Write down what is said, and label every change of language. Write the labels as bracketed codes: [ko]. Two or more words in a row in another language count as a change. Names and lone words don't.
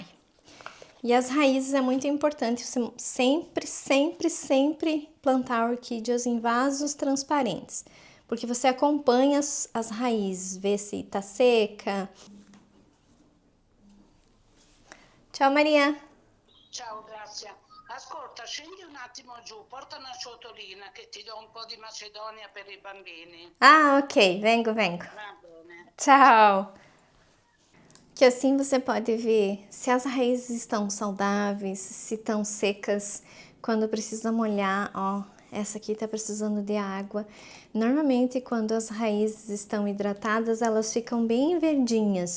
[pt] E as raízes é muito importante você sempre plantar orquídeas em vasos transparentes, porque você acompanha as raízes, vê se tá seca. Tchau, Maria. [it] Ciao, Grazia. Ascolta, scendi un attimo giù, porta una ciotolina che ti do un po' di macedonia per i bambini. Ah, ok, vengo. Va bene. [pt] Tchau. Que assim você pode ver se as raízes estão saudáveis, se estão secas, quando precisa molhar, ó, essa aqui tá precisando de água. Normalmente quando as raízes estão hidratadas, elas ficam bem verdinhas.